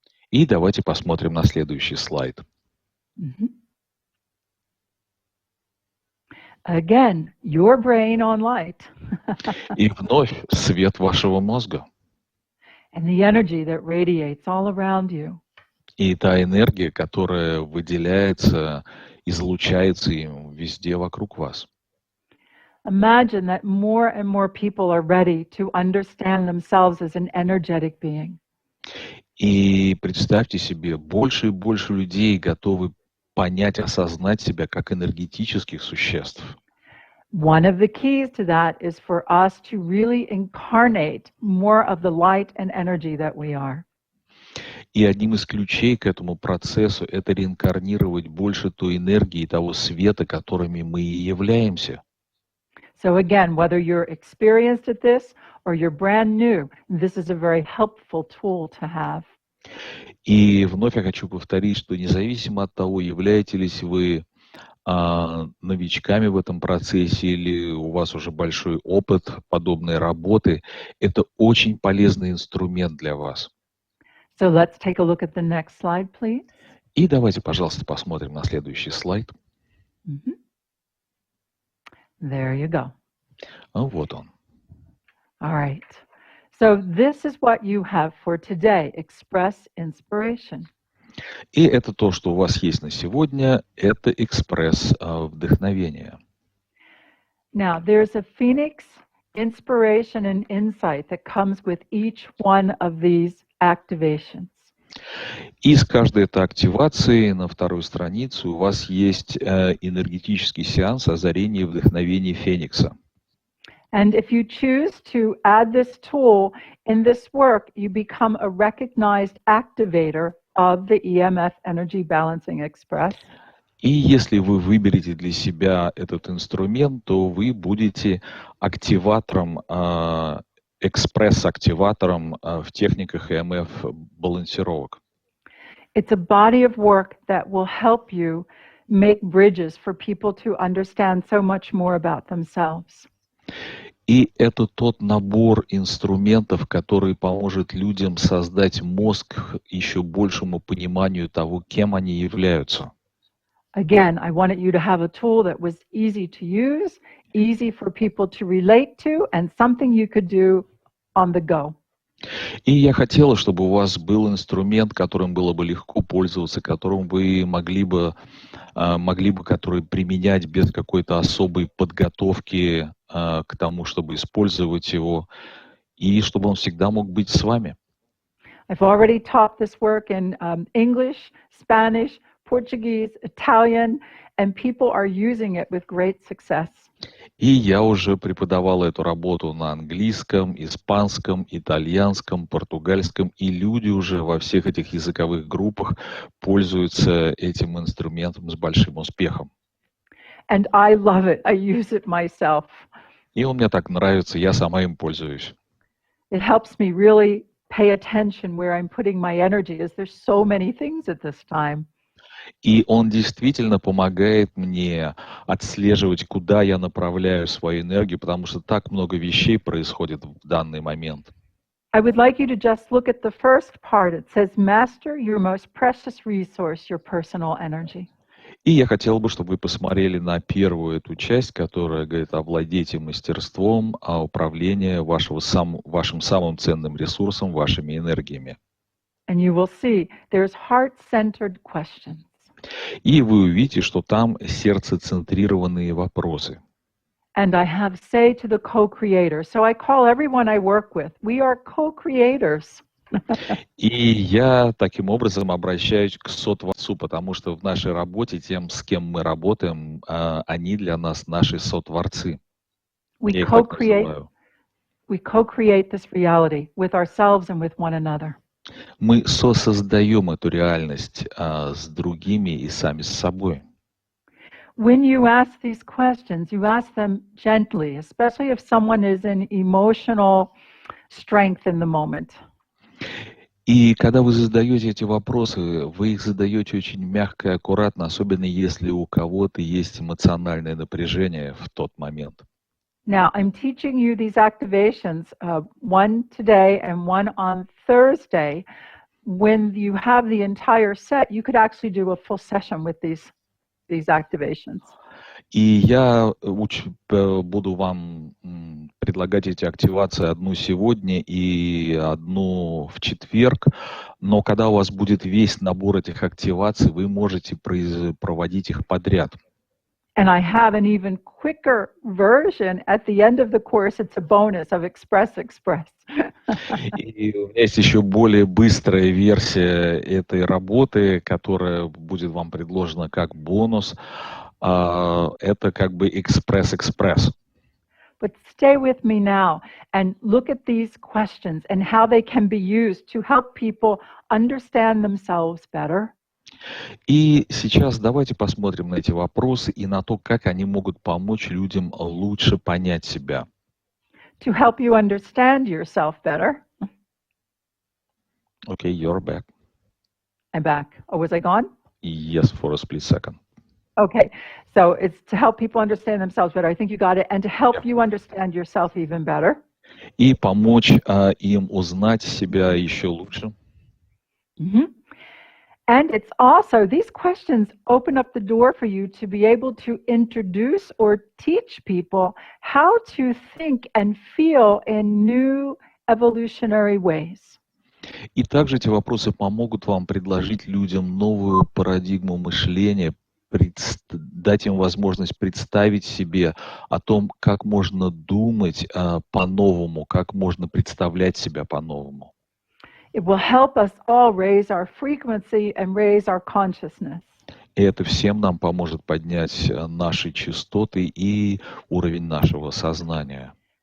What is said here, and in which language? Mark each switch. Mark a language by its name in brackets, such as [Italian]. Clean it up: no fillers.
[Russian] И давайте посмотрим на следующий слайд. [English] Again, your brain on light. [Russian] И вновь свет вашего мозга. [English] And the energy that radiates all around you. [Russian] И та энергия, которая выделяется, излучается им везде вокруг вас. [English] Imagine that more and more people are ready to understand themselves as an energetic being. [Russian] И представьте себе, больше и больше людей готовы понять, осознать себя как энергетических существ. [English] One of the keys to that is for us to really incarnate more of the light and energy that we are. [Russian] И одним из ключей к этому процессу это реинкарнировать больше той энергии, того света, которыми мы и являемся. [English] So again, whether you're experienced at this or you're brand new, this is a very helpful tool to have. [Russian] И вновь я хочу повторить, что независимо от того, являетесь ли вы новичками в этом процессе или у вас уже большой опыт подобной работы, это очень полезный инструмент для вас. [English] So let's take a look at the next slide, please. [Russian] И давайте, пожалуйста, посмотрим на следующий слайд. [English] There you go. [Russian] Вот он. [English] All right. So this is what you have for today, Express Inspiration. [Russian] И это то, что у вас есть на сегодня, это экспресс вдохновения. [English] Now, there's a phoenix inspiration and insight that comes with each one of these activations. [Russian] И с каждой этой активации на второй странице у вас есть энергетический сеанс озарения и вдохновения Феникса. [English] And if you choose to add this tool in this work, you become a recognized activator of the EMF Energy Balancing Express. [Russian] И если вы выберете для себя этот инструмент, то вы будете активатором, экспресс-активатором в техниках EMF-балансировок. [English] It's a body of work that will help you make bridges for people to understand so much more about themselves. [Russian] И это тот набор инструментов, который поможет людям создать мозг еще большему пониманию того, кем они являются. [English] Again, I wanted you to have a tool that was easy to use, easy for people to relate to, and something you could do on the go. [Russian] И я хотела, чтобы у вас был инструмент, которым было бы легко пользоваться, которым вы могли бы который применять без какой-то особой подготовки к тому, чтобы использовать его, и чтобы он всегда мог быть с вами. [English] I've already taught this work in English, Spanish, Portuguese, Italian, and people are using it with great success. [Russian] И я уже преподавал эту работу на английском, испанском, итальянском, португальском, и люди уже во всех этих языковых группах пользуются этим инструментом с большим успехом. [English] And I love it. I use it myself. [Russian] И он мне так нравится, я сама им пользуюсь. [English] It helps me really pay attention where I'm putting my energy, as there's so many things at this time. [Russian] И он действительно помогает мне отслеживать, куда я направляю свою энергию, потому что так много вещей происходит в данный момент. [English] I would like you to just look at the first part. It says, master your most precious resource, your personal energy. [Russian] И я хотел бы, чтобы вы посмотрели на первую эту часть, которая говорит: овладейте мастерством управления вашим самым ценным ресурсом, вашими энергиями. [English] And you will see there's heart-centered questions. [Russian] И вы увидите, что там сердцецентрированные вопросы. [English] And I have say to the co-creator. So I call everyone I work with. We are co-creators. [Russian] И я таким образом обращаюсь к сотворцу, потому что в нашей работе тем, с кем мы работаем, они для нас наши сотворцы. Я их так называю. [English] We co-create this reality with ourselves and with one another. [Russian] Мы сосоздаем эту реальность с другими и сами с собой. [English] When you ask these questions, you ask them gently, especially if someone is in emotional strength in the moment. [Russian] И когда вы задаете эти вопросы, вы их задаете очень мягко и аккуратно, особенно если у кого-то есть эмоциональное напряжение в тот момент. [English] Now, I'm teaching you these activations, one today and one on Thursday. When you have the entire set, you could actually do a full session with these activations. [Russian] И я буду вам предлагать эти активации одну сегодня и одну в четверг, но когда у вас будет весь набор этих активаций, вы можете проводить их подряд. [English] And I have an even quicker version at the end of the course. It's a bonus of Express. [Russian] И у меня есть еще более быстрая версия этой работы, которая будет вам предложена как бонус. Это как бы экспресс. [English] But stay with me now and look at these questions and how they can be used to help people understand themselves better. [Russian] И сейчас давайте посмотрим на эти вопросы и на то, как они могут помочь людям лучше понять себя. [English] To help you understand yourself better. Okay, you're back. I'm back. Oh, was I gone? Yes, for a split second. Okay, so it's to help people understand themselves better. I think you got it. And to help you understand yourself even better. [Russian] И помочь им узнать себя еще лучше. [English] And it's also, these questions open up the door for you to be able to introduce or teach people how to think and feel in new evolutionary ways. [Russian] И также эти вопросы помогут вам предложить людям новую парадигму мышления, дать им возможность представить себе о том, как можно думать по-новому, как можно представлять себя по-новому. [English] It will help us all raise our frequency and raise our consciousness. [Russian] И это всем нам поможет поднять наши частоты и уровень нашего сознания.